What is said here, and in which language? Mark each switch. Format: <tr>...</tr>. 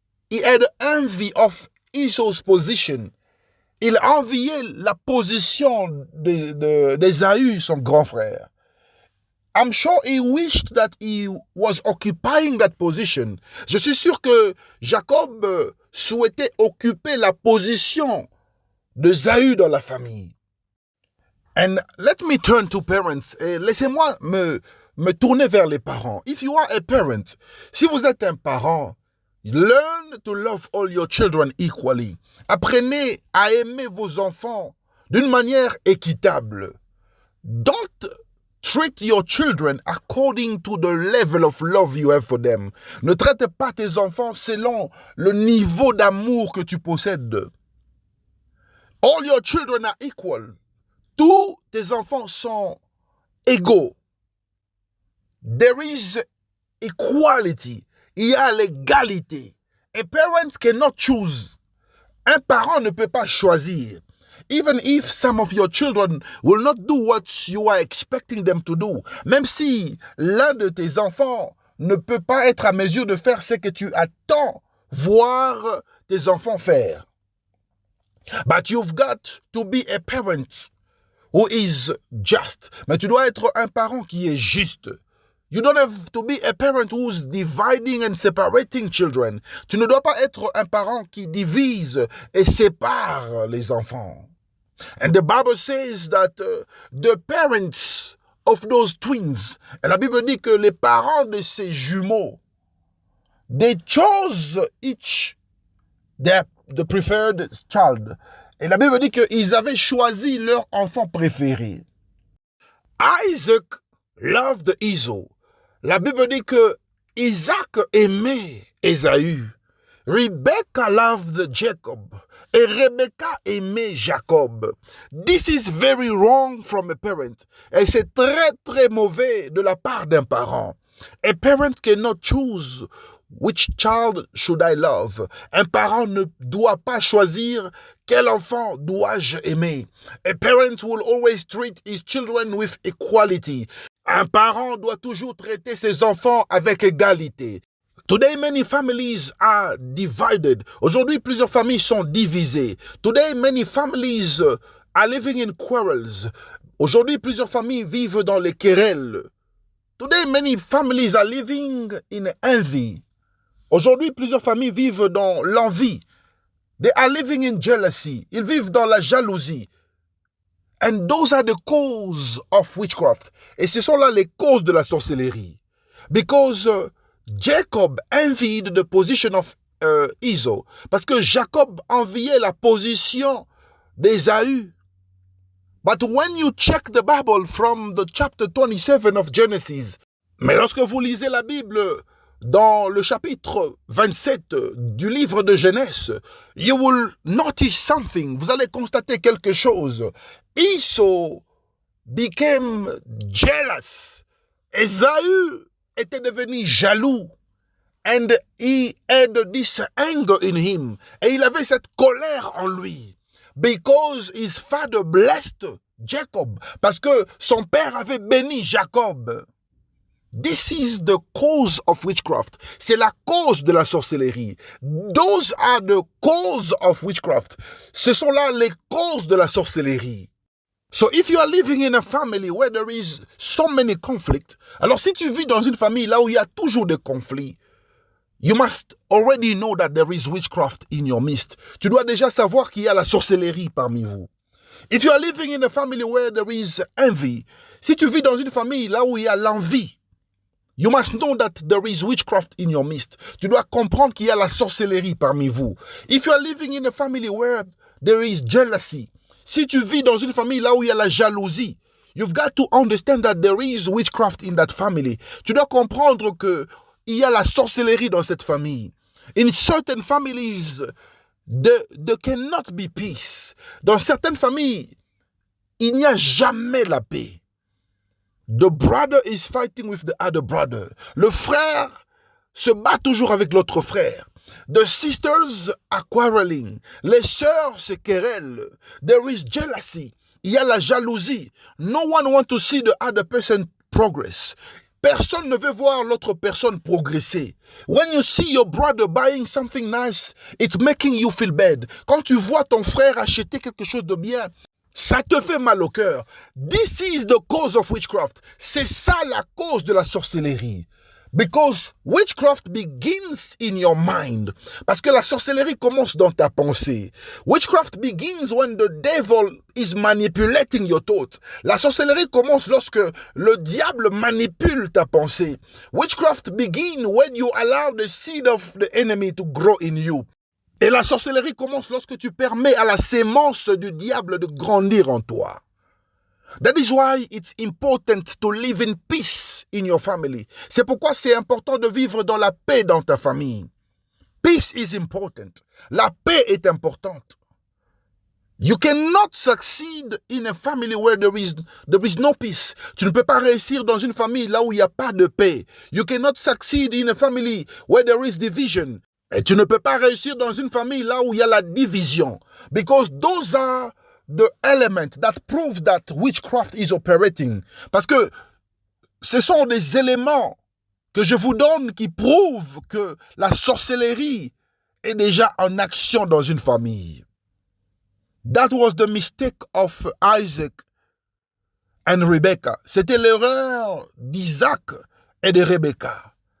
<en>He had envy of Esau's position.</en> <fr>Il enviait la position d'Ésaü, son grand frère.</fr> <en>I'm sure he wished that he was occupying that position.</en> <fr>Je suis sûr que Jacob souhaitait occuper la position d'Ésaü dans la famille.</fr> <en>And let me turn to parents.</en> <fr>Et laissez-moi me tourner vers les parents.</fr> <en>If you are a parent,</en> <fr>si vous êtes un parent,</fr> <en>learn to love all your children equally.</en> <fr>Apprenez à aimer vos enfants d'une manière équitable.</fr> <en>Don't treat your children according to the level of love you have for them.</en> <fr>Ne traite pas tes enfants selon le niveau d'amour que tu possèdes.</fr> <en>All your children are equal.</en> <fr>Tous tes enfants sont égaux.</fr> <en>There is equality.</en> <fr>Il y a l'égalité.</fr> <en>A parent cannot choose.</en> <fr>Un parent ne peut pas choisir.</fr> <en>Even if some of your children will not do what you are expecting them to do.</en> <fr>Même si l'un de tes enfants ne peut pas être à mesure de faire ce que tu attends voir tes enfants faire.</fr> <en>But you've got to be a parent who is just.</en> <fr>Mais tu dois être un parent qui est juste.</fr> <en>You don't have to be a parent who's dividing and separating children.</en> <fr>Tu ne dois pas être un parent qui divise et sépare les enfants.</fr> <en>And the Bible says that the parents of those twins,</en> <fr>et la Bible dit que les parents de ces jumeaux,</fr> <en>they chose each the preferred child.</en> <fr>Et la Bible dit qu'ils avaient choisi leur enfant préféré.</fr> <en>Isaac loved Esau.</en> <fr>La Bible dit que Isaac aimait Ésaü.</fr> <en>Rebecca loved Jacob.</en> <fr>Et Rebecca aimait Jacob.</fr> <en>This is very wrong from a parent.</en> <fr>Et c'est très très mauvais de la part d'un parent.</fr> <en>A parent cannot choose which child should I love.</en> <fr>Un parent ne doit pas choisir quel enfant dois-je aimer.</fr> <en>A parent will always treat his children with equality.</en> <fr>Un parent doit toujours traiter ses enfants avec égalité.</fr> <en>Today, many families are divided.</en> <fr>Aujourd'hui, plusieurs familles sont divisées.</fr> <en>Today, many families are living in quarrels.</en> <fr>Aujourd'hui, plusieurs familles vivent dans les querelles.</fr> <en>Today, many families are living in envy.</en> <fr>Aujourd'hui, plusieurs familles vivent dans l'envie.</fr> <en>They are living in jealousy.</en> <fr>Ils vivent dans la jalousie.</fr> <en>And those are the causes of witchcraft.</en> <fr>Et ce sont là les causes de la sorcellerie.</fr> <en>Because Jacob envied the position of Esau.</en> <fr>Parce que Jacob enviait la position d'Ésaü.</fr> <en>But when you check the Bible from the chapter 27 of Genesis,</en> <fr>mais lorsque vous lisez la Bible dans le chapitre 27 du livre de Genèse,</fr> <en>you will notice something.</en> <fr>Vous allez constater quelque chose.</fr> <en>Esau became jealous.</en> <fr>Ésaü était devenu jaloux.</fr> <en>And he had this anger in him.</en> <fr>Et il avait cette colère en lui.</fr> <en>Because his father blessed Jacob.</en> <fr>Parce que son père avait béni Jacob.</fr> <en>This is the cause of witchcraft.</en> <fr>C'est la cause de la sorcellerie.</fr> <en>Those are the cause of witchcraft.</en> <fr>Ce sont là les causes de la sorcellerie.</fr> <en>So if you are living in a family where there is so many conflicts,</en> <fr>alors si tu vis dans une famille là où il y a toujours des conflits,</fr> <en>you must already know that there is witchcraft in your midst.</en> <fr>Tu dois déjà savoir qu'il y a la sorcellerie parmi vous.</fr> <en>If you are living in a family where there is envy,</en> <fr>si tu vis dans une famille là où il y a l'envie,</fr> <en>you must know that there is witchcraft in your midst.</en> <fr>Tu dois comprendre qu'il y a la sorcellerie parmi vous.</fr> <en>If you are living in a family where there is jealousy,</en> <fr>si tu vis dans une famille là où il y a la jalousie,</fr> <en>you've got to understand that there is witchcraft in that family.</en> <fr>Tu dois comprendre que il y a la sorcellerie dans cette famille.</fr> <en>In certain families, there cannot be peace.</en> <fr>Dans certaines familles, il n'y a jamais la paix.</fr> <en>The brother is fighting with the other brother.</en> <fr>Le frère se bat toujours avec l'autre frère.</fr> <en>The sisters are quarreling.</en> <fr>Les sœurs se querellent.</fr> <en>There is jealousy.</en> <fr>Il y a la jalousie.</fr> <en>No one wants to see the other person progress.</en> <fr>Personne ne veut voir l'autre personne progresser.</fr> <en>When you see your brother buying something nice, it's making you feel bad.</en> <fr>Quand tu vois ton frère acheter quelque chose de bien, ça te fait mal au cœur.</fr> <en>This is the cause of witchcraft.</en> <fr>C'est ça la cause de la sorcellerie.</fr> <en>Because witchcraft begins in your mind.</en> <fr>Parce que la sorcellerie commence dans ta pensée.</fr> <en>Witchcraft begins when the devil is manipulating your thoughts.</en> <fr>La sorcellerie commence lorsque le diable manipule ta pensée.</fr> <en>Witchcraft begins when you allow the seed of the enemy to grow in you.</en> <fr>Et la sorcellerie commence lorsque tu permets à la sémence du diable de grandir en toi.</fr> <en>That is why it's important to live in peace in your family.</en> <fr>C'est pourquoi c'est important de vivre dans la paix dans ta famille.</fr> <en>Peace is important.</en> <fr>La paix est importante.</fr> <en>You cannot succeed in a family where there is no peace.</en> <fr>Tu ne peux pas réussir dans une famille là où il n'y a pas de paix.</fr> <en>You cannot succeed in a family where there is division.</en> <fr>Et tu ne peux pas réussir dans une famille là où il y a la division.</fr> <en>Because those are the element that proves that witchcraft is operating.</en> <fr>Parce que ce sont des éléments que je vous donne qui prouvent que la sorcellerie est déjà en action dans une famille.</fr> <en>That was the mistake of Isaac and Rebecca.</en> <fr>C'était l'erreur d'Isaac et de Rebecca.</fr>